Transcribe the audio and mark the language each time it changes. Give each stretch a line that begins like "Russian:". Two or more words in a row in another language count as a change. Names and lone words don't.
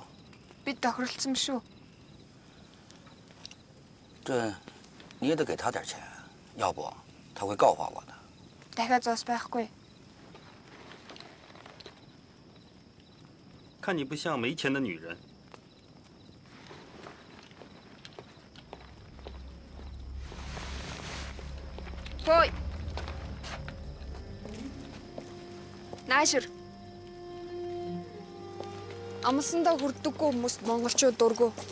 Mongolian: Бид тохиролцсон шүү.
Chinese: 这你也得给他点钱，要不他会告发我的。
Mongolian: Дахиад зоос байхгүй.
Chinese: 看你不像没钱的女人。
Mongolian: Хөөе. Наашир. Амсандаа хүрдэггүй хүмүүст монголчууд дургу.